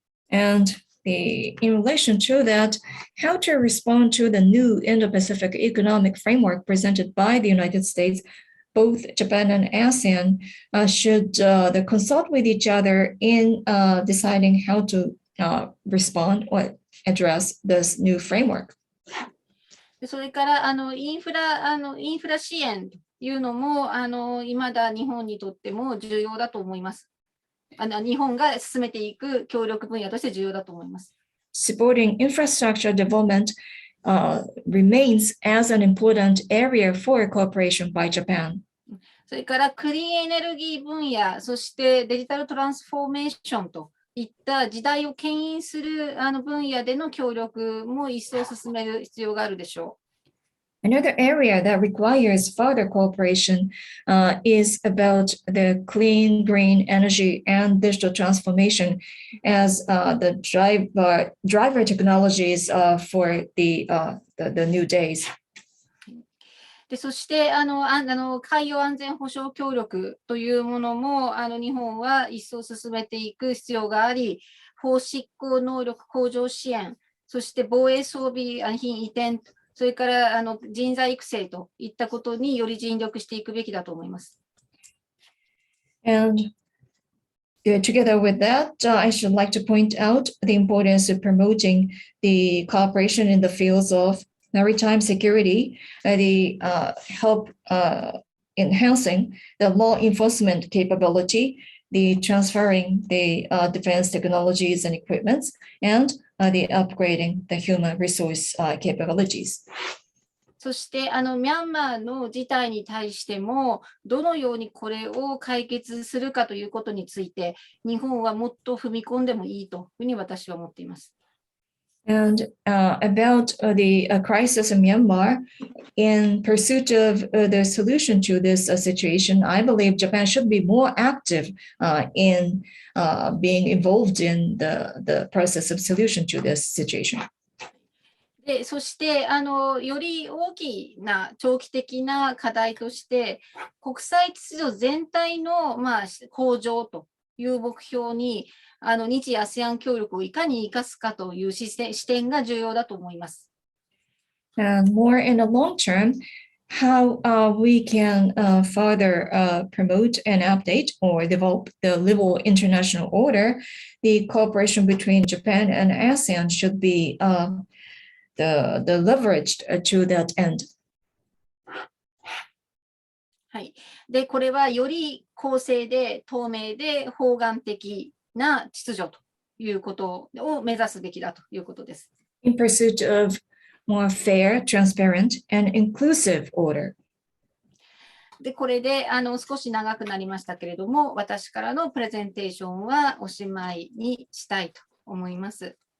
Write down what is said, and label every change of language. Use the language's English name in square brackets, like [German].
[English] And in relation to that, how to respond to the new Indo-Pacific economic framework presented by the United States, both Japan and ASEAN should consult with each other in deciding how to respond or address this new framework. [Japanese] それからインフラ支援というのも未だ日本にとっても重要だと思います。日本が進めていく協力分野として重要だと思います。 [English] Supporting infrastructure development remains as an important area for cooperation by Japan. [Japanese] それからクリーンエネルギー分野、そしてデジタルトランスフォーメーションといった時代を牽引する分野での協力も一層進める必要があるでしょう。 [English] Another area that requires further cooperation is about the clean, green energy and digital transformation as the driver technologies for the new days. [Japanese] でそして海洋安全保障協力というものも日本は一層進めていく必要があり、法執行能力向上支援、そして防衛装備品移転、それから人材育成といったことにより尽力していくべきだと思います。 [English] And together with that, I should like to point out the importance of promoting the cooperation in the fields of maritime security, the help enhancing the law enforcement capability, the transferring the defense technologies and equipments, and the upgrading the human resource capabilities. [Japanese] そしてミャンマーの事態に対してもどのようにこれを解決するかということについて日本はもっと踏み込んでもいいというふうに私は思っています。 [English] And about the crisis in Myanmar, in pursuit of the solution to this situation, I believe Japan should be more active in being involved in the process of solution to this situation. [Japanese] でそしてより大きな長期的な課題として国際秩序全体の、向上という目標に日 ASEAN 協力をいかに生かすかという視点が重要だと思います。 [English] And more in the long term, how we can further promote and update or develop the level international order, the cooperation between Japan and ASEAN should be the leveraged to that end. [Japanese] はい。で、これはより公正で透明で包含的な秩序ということを目指すべきだということです。 [English] In pursuit of more fair, transparent, and inclusive order. [Japanese] で、これで少し長くなりましたけれども、私からのプレゼンテーションはおしまいにしたいと思います。